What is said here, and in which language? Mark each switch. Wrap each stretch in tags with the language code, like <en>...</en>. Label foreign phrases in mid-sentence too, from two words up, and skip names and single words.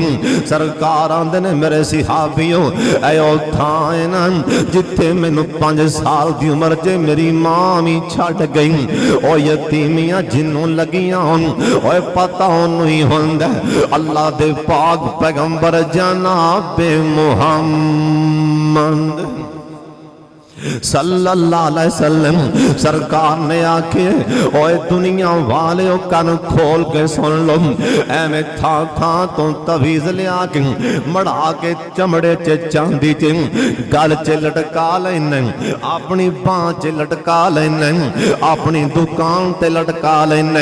<pa>ਸਰਕਾਰ ਆਂਦੇ ਨੇ ਮੇਰੇ ਸਹਾਬੀਓ ਐ ਥਾਂ ਹੈ ਨਾ ਜਿੱਥੇ ਮੈਨੂੰ 5 ਸਾਲ ਦੀ ਉਮਰ ਚ ਮੇਰੀ ਮਾਂ ਭੀ ਛੱਡ ਗਈ। ਓ ਯਤੀਮੀਆਂ ਜਿੰਨ੍ਹਾਂ ਨੂੰ ਲੱਗੀਆਂ ਓਏ ਪਤਾ ਓਨੂੰ ਹੀ ਹੁੰਦਾ। ਅੱਲਾਹ ਦੇ ਪਾਕ ਪੈਗ਼ੰਬਰ ਜਨਾਬੇ ਮੁਹੰਮਦ</pa> <ar>صلى الله عليه وسلم</ar> <pa>ਸਰਕਾਰ ਨੇ ਆਖੇ ਓਏ ਦੁਨੀਆ ਵਾਲੇ ਕੰਨ ਖੋਲ੍ਹ ਕੇ ਸੁਣ ਲੋ, ਐਵੇਂ ਥਾਂ ਥਾਂ ਤੋਂ ਤਵੀਜ਼ ਲਿਆ ਕੇ ਮੜ੍ਹਾ ਕੇ ਚਮੜੇ ਚ ਚਾਂਦੀ ਚ ਗਲ ਚ ਲਟਕਾ ਲੈਣੇ, ਅਪਣੀ ਬਾਂਹ ਚ ਲਟਕਾ ਲੈਣੇ, ਅਪਣੀ ਦੁਕਾਨ ਤੇ ਲਟਕਾ ਲੈਣੇ।</pa>